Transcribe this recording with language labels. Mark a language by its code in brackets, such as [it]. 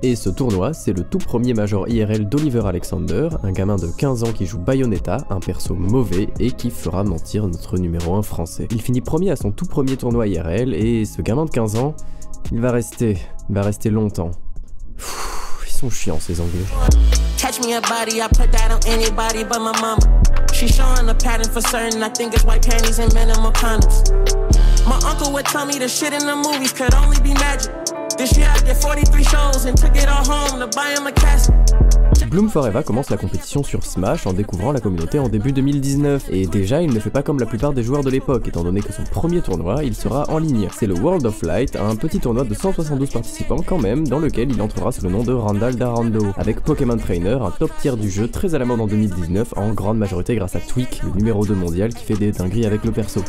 [fr] Et ce tournoi, c'est le tout premier major IRL d'Oliver Alexander, un gamin de 15 ans qui joue Bayonetta, un perso mauvais et qui fera mentir notre numéro 1 français. Il finit premier à son tout premier tournoi IRL et ce gamin de 15 ans, il va rester longtemps. Ils sont chiants ces Anglais. [en] Catch me a body, I put that on anybody but my mama. She's showing a pattern for certain, I think it's white panties and minimal condoms. My uncle would tell me the shit in the movies could only be magic. This year I did 43 shows and took it all home to buy him a casket. [fr] Bloom for Eva commence la compétition sur Smash en découvrant la communauté en début 2019, et déjà il ne fait pas comme la plupart des joueurs de l'époque, étant donné que son premier tournoi il sera en ligne. C'est le World of Light, un petit tournoi de 172 participants quand même, dans lequel il entrera sous le nom de Randall Darando, avec Pokémon Trainer, un top tier du jeu très à la mode en 2019, en grande majorité grâce à Tweak, le numéro 2 mondial qui fait des dingueries avec le perso.